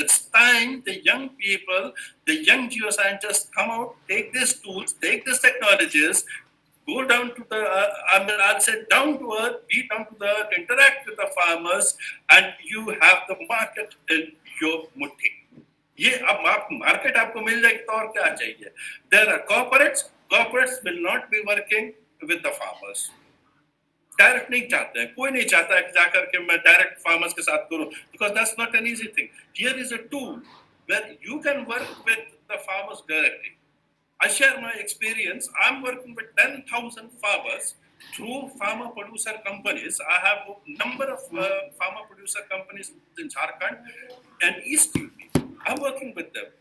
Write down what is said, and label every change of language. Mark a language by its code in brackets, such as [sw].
[en] It's time the young people, the young geoscientists come out, take these tools, take these technologies, go down to the, I'll say down to earth, be down to the earth, interact with the farmers, and you have the market in your mutti. [hi] ये अब market आपको मिल जाएगी तो और क्या चाहिए? [en] There are corporates will not be working with the farmers. [hi] Direct नहीं चाहते हैं, कोई नहीं चाहता है कि जाकर के मैं डायरेक्ट फार्मर्स के साथ करूं, [en] because that's not an easy thing. Here is a tool where you can work with the farmers directly. I share my experience. I'm working with 10,000 farmers through farmer producer companies. I have a number of farmer producer companies in Jharkhand and East UP. I'm working with them.